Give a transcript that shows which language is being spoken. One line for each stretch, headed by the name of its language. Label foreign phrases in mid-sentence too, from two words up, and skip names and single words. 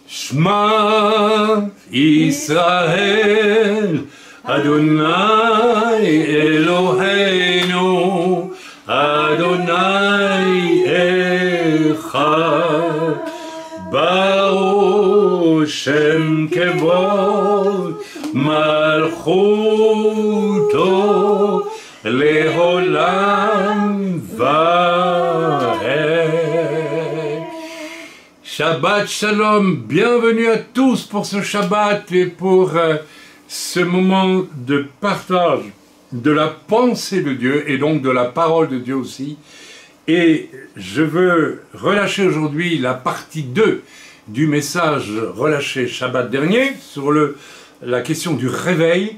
Hebrew: שמע ישראל, אדוני אלוהינו, אדוני אחד, ברוך שם כבוד, מלכותו, לעולם ועד. שבת שלום,
French: bienvenue à tous pour ce Shabbat et pour ce moment de partage de la pensée de Dieu et donc de la parole de Dieu aussi. Et je veux relâcher aujourd'hui la partie 2 du message relâché Shabbat dernier sur la question du réveil.